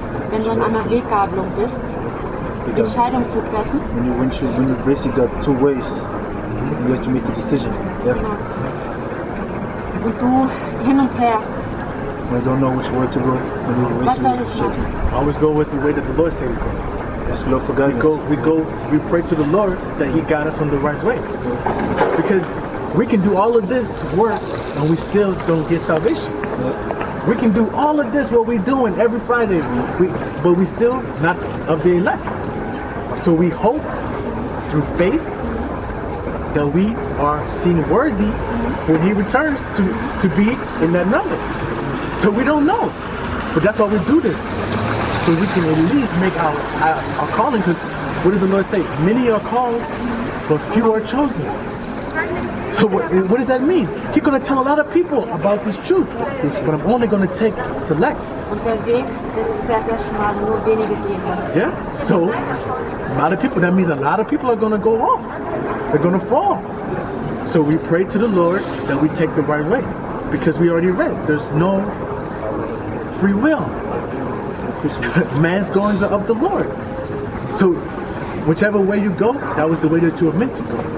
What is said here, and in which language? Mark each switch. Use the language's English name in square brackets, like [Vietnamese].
[German] Wenn du an einer Weggabelung bist, Entscheidung zu treffen. [English] When you basically got two ways, you have to make a decision. Yeah. [German] Genau. Und du hin und her. [English] I don't know which way to go. [German] Was soll ich machen? [English] Always go with the way that the Lord said to go. Yes, Lord, for guidance. We pray to the Lord that He got us on the right way. Because we can do all of this work and we still don't get salvation. We can do all of this, what we're doing every Friday, but we still not of the elect. So we hope through faith that we are seen worthy when He returns to be in that number. So we don't know, but that's why we do this. So we can at least make our calling, because what does the Lord say? Many are called, but few are chosen. So what does that mean? He's going to tell a lot of people about this truth, but I'm only going to select. [German] Und der Weg ist sehr, sehr schmal, nur wenige gehen. [English] Yeah, so a lot of people, that means a lot of people are going to go off. They're going to fall. So we pray to the Lord that we take the right way, because we already read, there's no free will. Man's goings are of the Lord. So whichever way you go, that was the way that you were meant to go.